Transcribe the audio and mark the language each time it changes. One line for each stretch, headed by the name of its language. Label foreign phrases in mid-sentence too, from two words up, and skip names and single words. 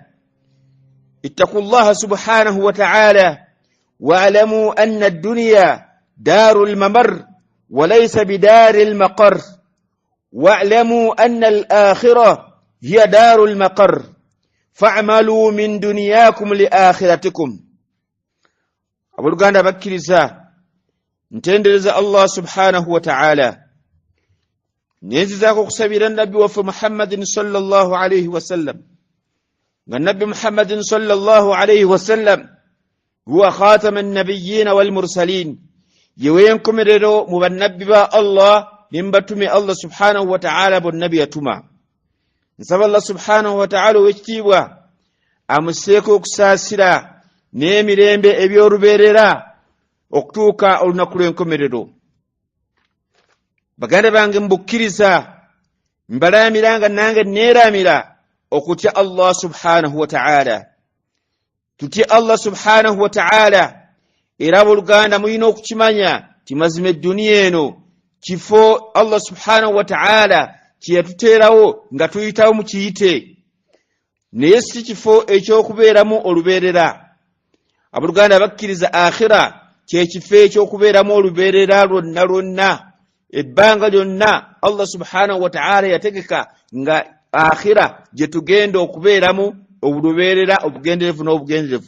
Arabic: اتقوا الله سبحانه وتعالى، واعلموا أن الدنيا دار الممر وليس بدار المقر، واعلموا أن الآخرة هي دار المقر، فاعملوا من دنياكم لآخرتكم.
Ganda: abuluganda bakkiriza ntendereza Allah
Arabic: سبحانه وتعالى,
Ganda: nenzizaako okusabira nabbi waffe Muhammadin
Arabic: صلى الله عليه وسلم,
Ganda: nga nabbi
Arabic: Muhammadin صلى الله عليه وسلم هو خاتم النبيين والمرسلين,
Ganda: yewe enkomerero mu bannabbi ba Allah nimbatume Allah
Arabic: سبحانه وتعالى
Ganda: bonnabi yatuma. Nsaba Allah
Arabic: سبحانه وتعالى
Ganda: owekitiibwa amuseeko okusaasira n'emirembe eby'olubeerera okutuuka olunaku lw'enkomerero. Baganda bange mbukkiriza, mbalaamira nange neeraamira okutya Allah
Arabic: سبحانه وتعالى.
Ganda: Tutye Allah
Arabic: سبحانه وتعالى,
Ganda: era abooluganda mulina okukimanya ti mazima edduniya eno kifo Allah
Arabic: سبحانه وتعالى
Ganda: kye yatuteerawo nga tuyitawo mu kiyite, naye si kifo ekyokubeeramu olubeerera. Abooluganda bakkiriza akhira kye kifo ekyokubeeramu olubeerera lwonna lwonna, ebbanga lyonna Allah
Arabic: سبحانه وتعالى
Ganda: yategeka nga akhira gye tugenda okubeeramu olubeerera obugenderevu n'obugenderevu.